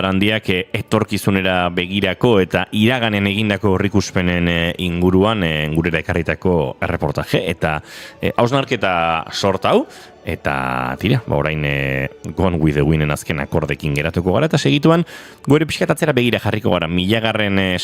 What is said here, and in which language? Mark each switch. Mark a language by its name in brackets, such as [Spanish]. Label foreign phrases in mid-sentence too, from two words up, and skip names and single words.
[Basque] Arandiak etorkizunera begirako eta iraganen egindako horrikuspenen inguruan gurera ekarritako erreportaje eta hausnarketa sorta hau, eta tira, orain Gone with the Winden azken akordekin geratuko gara, eta segituan gore pixkatatzera begira jarriko gara, 1000.